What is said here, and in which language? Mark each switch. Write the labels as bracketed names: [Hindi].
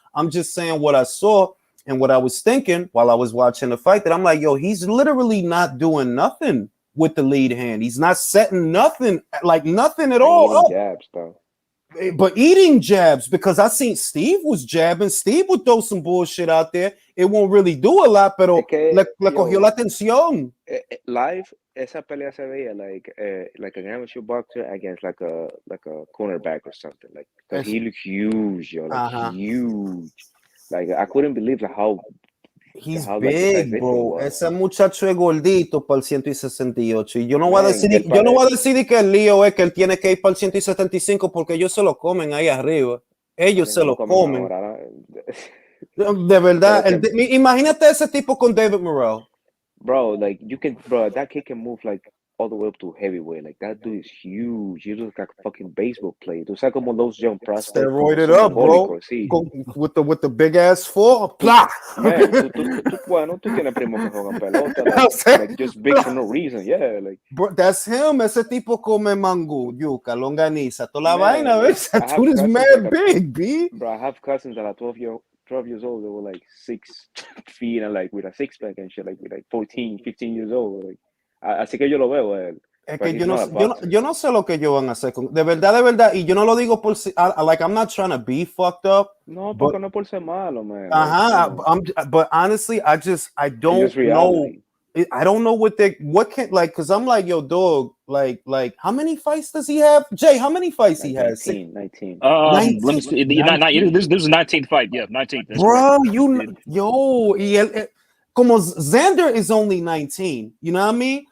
[English] I'm just saying what I saw. And what I was thinking while I was watching the fight, that I'm like, yo, he's literally not doing nothing with the lead hand. He's not setting nothing, like nothing at all. Jabs, though. But eating jabs, because I seen Steve was jabbing. Steve would throw some bullshit out there. It won't really do a lot, [Spanish] pero le cogió la atención. [English] Live, [Spanish] esa pelea se veía [English] like an amateur boxer against like a cornerback or something. Like, cause he looked huge, yo, like huge. Like, I couldn't believe how he's big, bro. [Spanish] Ese muchacho es gordito para el 168. Y yo no voy a decir que el lío es que él tiene que ir para el 175 porque ellos se lo comen ahí arriba. Ellos se lo comen. De verdad. Imagínate ese tipo con David Morrell. [English] Bro, like, that kid can move like all the way up to heavyweight. Like, that dude is huge. He looks like a fucking baseball player. [Spanish] Tú sabes como [English] those young prospects. Steroided up, bro. [Spanish] Sí. [English] With the big ass four. Blah. [Spanish] Man, tú tienes primos que juegan pelota. [English] Like, just big for no reason. Yeah, like. Bro, that's him. [Spanish] Ese tipo come mango, yuca, longaniza, toda la vaina, ¿ves? [English] That dude is mad big, B. Bro, I have cousins that are 12 years old. They were like 6 feet and like with a six pack and shit, like with like 14, 15 years old. [Spanish] Like, así que yo lo veo a él. Es que yo no sé lo que ellos van a hacer de verdad, y yo no lo digo por [English] like I'm not trying to be fucked up. [Spanish] No, porque no por ser malo, man. [English] But honestly, I don't know. I don't know what can, like, because I'm like, yo, dog, like how many fights does he have? Jay, how many fights he has? 19. 19. Let me see. This is the 19th fight. Yeah, 19th. Bro, como Xander is only 19. You know what I mean?